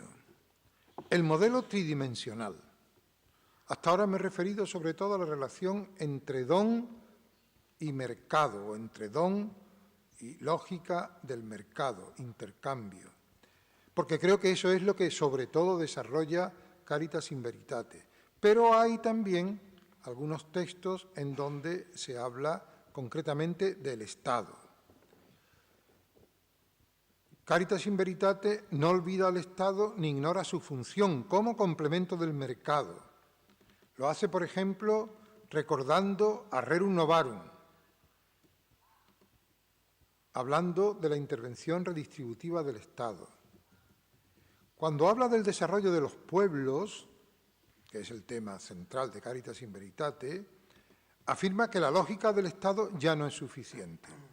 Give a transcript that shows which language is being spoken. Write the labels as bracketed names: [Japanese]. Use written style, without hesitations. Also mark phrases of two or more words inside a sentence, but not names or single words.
[Spanish] El modelo tridimensional. Hasta ahora me he referido sobre todo a la relación entre don y mercado, o entre don y lógica del mercado, intercambio. Porque creo que eso es lo que sobre todo desarrolla Caritas in Veritate. Pero hay también algunos textos en donde se habla concretamente del Estado. Caritas in Veritate no olvida al Estado ni ignora su función como complemento del mercado. Lo hace, por ejemplo, recordando a Rerum Novarum, hablando de la intervención redistributiva del Estado. Cuando habla del desarrollo de los pueblos, que es el tema central de Caritas in Veritate, afirma que la lógica del Estado ya no es suficiente.